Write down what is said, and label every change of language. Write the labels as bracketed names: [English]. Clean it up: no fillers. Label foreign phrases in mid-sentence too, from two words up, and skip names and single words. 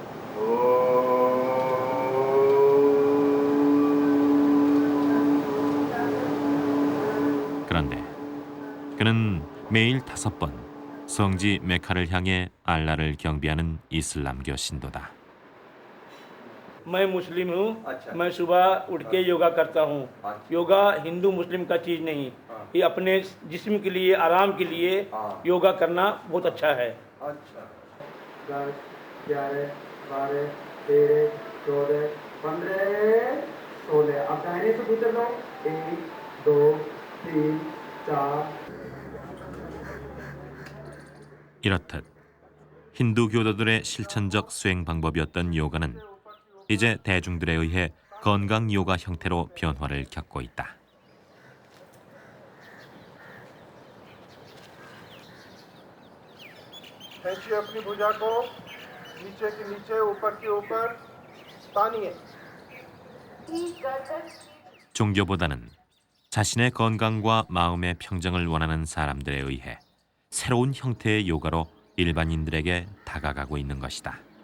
[Korean] 그런데 그는 매일 5번 성지 메카를 향해 알라를 경배하는 이슬람교 신도다. [Hindi] मैं मुस्लिम हूँ। मैं सुबह उठ के योगा करता हूँ। योगा हिंदू मुस्लिम का चीज़ नहीं, ये अपने जिस्म के लिए, आराम के लिए योगा करना बहुत अच्छा है। 10, 11, 12, 13, 14, 15, 16। अब दाहिने से गुजर लो। 1, 2, 3, 4। [Korean] 이렇듯 힌두 교도들의 실천적 수행 방법이었던 요가는 이제 대중들에 의해 건강 요가 형태로 변화를 겪고 있다. [Hindi] खींचिए अपनी भुजा को नीचे के नीचे, ऊपर के ऊपर तानिए। [Korean] 종교보다는 자신의 건강과 마음의 평정을 원하는 사람들에 의해 새로운 형태의 요가로 일반인들에게 다가가고 있는 것이다.